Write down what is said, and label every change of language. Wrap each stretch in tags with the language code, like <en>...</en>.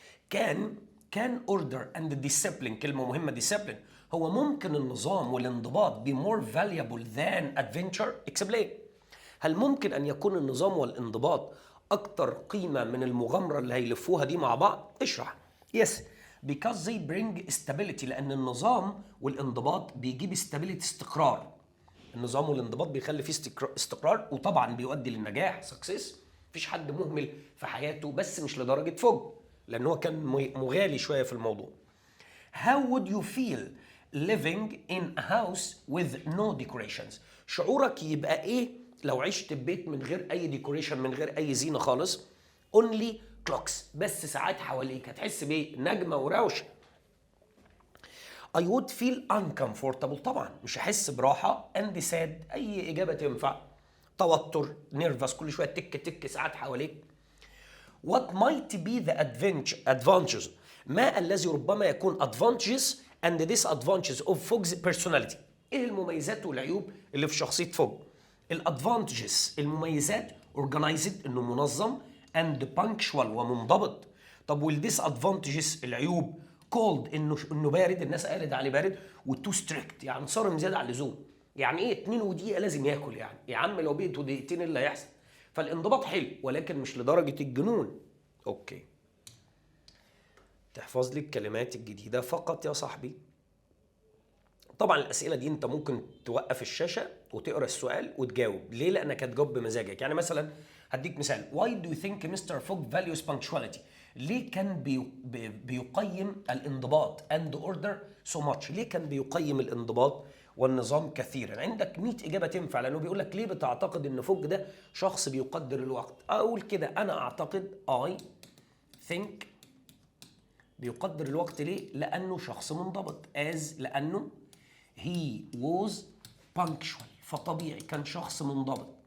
<ar>كان</ar> <en>order and discipline،</en> <ar>كلمة مهمة discipline، هو ممكن النظام والانضباط</ar> <en>be more valuable than adventure؟</en> <ar>explain، هل ممكن أن يكون النظام والانضباط أكتر قيمة من المغامرة اللي هيلفوها دي مع بعض؟ اشرح.</ar> <en>yes because they bring stability،</en> <ar>لأن النظام والانضباط بيجيب</ar> <en>stability، استقرار.</en> <ar>النظام والانضباط بيخلي فيه استقرار، وطبعا بيؤدي للنجاح success. مفيش حد مهمل في حياته، بس مش لدرجة فوج، لأن هو كان مغالي شوية في الموضوع.</ar> <en>How would you feel living in a house with no decorations؟</en> <ar>شعورك يبقى إيه لو عشت في بيت من غير أي ديكوريشن، من غير أي زينة خالص،</ar> <en>only clocks،</en> <ar>بس ساعات حواليك، هتحس بإيه؟ نجمة وروشة.</ar> <en>I would feel uncomfortable</en> <ar>طبعا مش هحس براحة</ar> <en>and sad</en> <ar>أي إجابة تنفع. توتر nervous كل شوية تك تك ساعات حواليك.</ar> <en>What might be the advantages</en> <ar>ما الذي ربما يكون</ar> <en>advantages and disadvantages of Fogg's personality.</en> <ar>ايه المميزات والعيوب اللي في شخصية فوج؟ الادفانتجز المميزات organized انه منظم</ar> <en>and punctual</en> <ar>ومنضبط. طب والديسادفانتجز العيوب cold انه بارد الناس قالت عليه بارد وتو ستريكت يعني صارم زياده عن اللزوم. يعني ايه 2 ودقيقه لازم ياكل يعني يا عم لو بقيتوا دقيقتين ايه اللي هيحصل؟ فالانضباط حلو ولكن مش لدرجه الجنون. اوكي تحفظ لي الكلمات الجديده فقط يا صاحبي. طبعا الاسئله دي انت ممكن توقف الشاشه وتقرا السؤال وتجاوب ليه لانك هتجاوب بمزاجك. يعني مثلا هديك مثال</ar> <en>why do you think Mr. Fogg values punctuality</en> <ar>ليه كان بيقيم الانضباط</ar> <en>and order so much</en> <ar>ليه كان بيقيم الانضباط والنظام كثيرا. عندك 100 اجابه تنفع لانه بيقول لك ليه بتعتقد ان فوج ده شخص بيقدر الوقت. اقول كده انا اعتقد</ar> <en>I think</en> <ar>بيقدر الوقت ليه لانه شخص منضبط as لانه</ar> <en>he was punctual</en> <ar>فطبيعي كان شخص منضبط.</ar>